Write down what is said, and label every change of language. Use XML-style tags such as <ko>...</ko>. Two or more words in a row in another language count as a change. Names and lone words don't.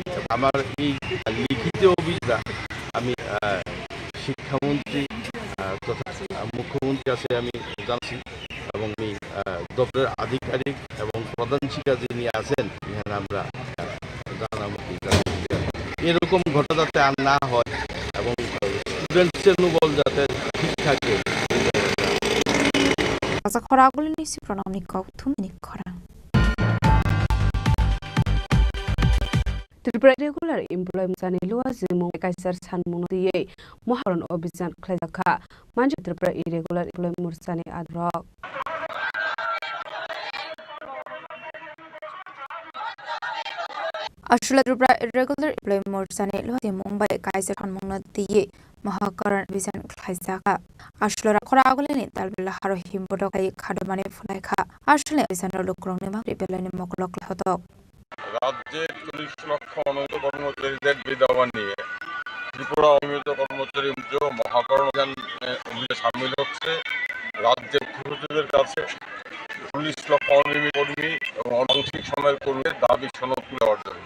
<bn>আমার এই লিখিত অভিযোগটা আমি শিক্ষামন্ত্রী তথা মুখ্যমন্ত্রীর কাছে আমি জানছি, এবং আমি দপ্তরের আধিকারিক এবং প্রধান শিক্ষা যিনি আছেন এখানে আমরা জানাবো এরকম ঘটনা যাতে আর না হয় এবং স্টুডেন্টসের মনোবল যাতে ঠিক থাকে।</bn> <trp>Tripura</trp> <en>regular employment</en> <trp>zani luwa zimu kaisar san munodiye muharon obizan khlajaka manju Tripura</trp> <en>irregular employment</en> <trp>zani adrok Ashula Tripura</trp> <en>irregular employment</en> <trp>zani luwa zimu Mumbai kaisar san munodiye muharon obizan khlajaka Ashula khoraguleni talbilla haro himbodokai khadmane phulaikha Ashula obizan lokrongni mabri belani moklok hodok</trp> <bn>রাজ্যের 40 লক্ষ অনিয়মিত কর্মচারীদের বিধবা নিয়ে ত্রিপুরা অনিয়মিত কর্মচারী মহাকরণ অভিযানে সামিল হচ্ছে। রাজ্যের মুখ্যসচিবের কাছে 40 লক্ষ অনিয়মিত কর্মী এবং আংশিক সময়ের কর্মীর দাবি সনদ নেওয়ার জন্য।</bn>